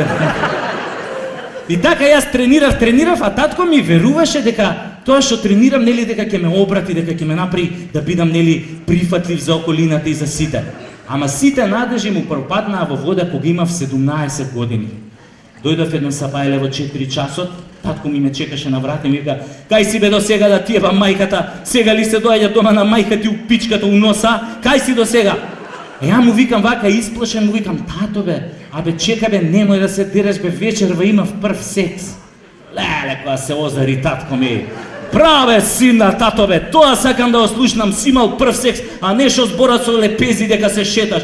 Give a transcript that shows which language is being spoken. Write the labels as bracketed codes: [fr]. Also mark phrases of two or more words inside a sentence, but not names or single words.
[mk] И така јас тренирав, а татко ми веруваше дека тоа што тренирам, нели, дека ќе ме обрати, дека ќе ме направи да бидам, нели, прифатлив за околината и за сите. Ама сите надежи му пропаднаа во вода кога имав 17 години. Дојдов едно сабајле во 4 часот, татко ми ме чекаше на врата и ми вика: "Кај си бе до сега да ти еба мајката? Сега ли се доаѓа дома на мајка ти у пичката у носа? Кај си до сега?" Ја му викам вака исплашен, му викам: "Тато бе, абе чека бе, немој да се дереш бе, вечерва имав прв секс." Леле, кога се озари татко ми: "Браве, сина, тато бе, тоа сакам да го слушнам, си имал прв секс, а не шо зборат со лепези дека се шеташ.